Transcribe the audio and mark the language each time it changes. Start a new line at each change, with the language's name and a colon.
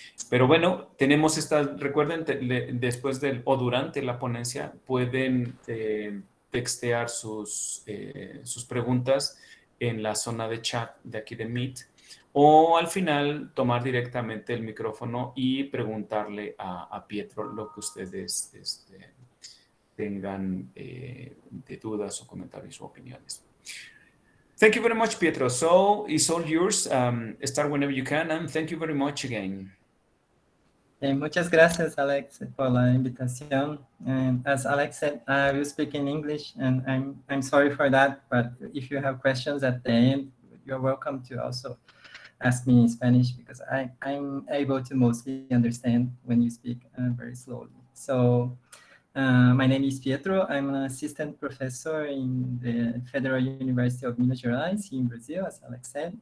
Spanish: Pero bueno, tenemos recuerden, después o durante la ponencia, pueden textear sus preguntas en la zona de chat de aquí de Meet, o al final tomar directamente el micrófono y preguntarle a Pietro lo que ustedes tengan de dudas o comentarios o opiniones.
English: Thank you very much, Pietro. So it's all yours. Start whenever you can, and thank you very much again.
Spanish: Muchas gracias, Alex, por la invitación.
English: And as Alex said, I will speak in English, and I'm sorry for that. But if you have questions at the end, you're welcome to also ask me in Spanish, because I'm able to mostly understand when you speak very slowly. So my name is Pietro. I'm an assistant professor in the Federal University of Minas Gerais in Brazil, as Alex said.